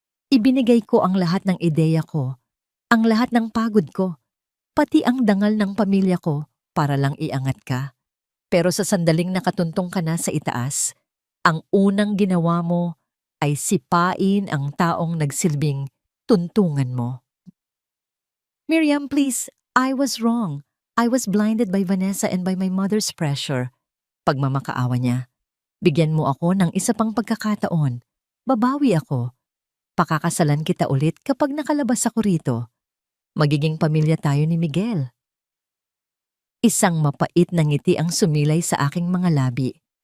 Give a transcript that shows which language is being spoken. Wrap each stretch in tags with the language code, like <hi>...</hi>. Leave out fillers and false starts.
<tl>Ibinigay ko ang lahat ng ideya ko, ang lahat ng pagod ko, pati ang dangal ng pamilya ko para lang iangat ka. Pero sa sandaling nakatuntong ka na sa itaas, ang unang ginawa mo ay sipain ang taong nagsilbing tuntungan mo.</tl> <en>Miriam, please, I was wrong. I was blinded by Vanessa and by my mother's pressure.</en> <tl>Pagmamakaawa niya. Bigyan mo ako ng isa pang pagkakataon. Babawi ako. Pakakasalan kita ulit kapag nakalabas ako rito. Magiging pamilya tayo ni Miguel. Isang mapait na ngiti ang sumilay sa aking mga labi.</tl>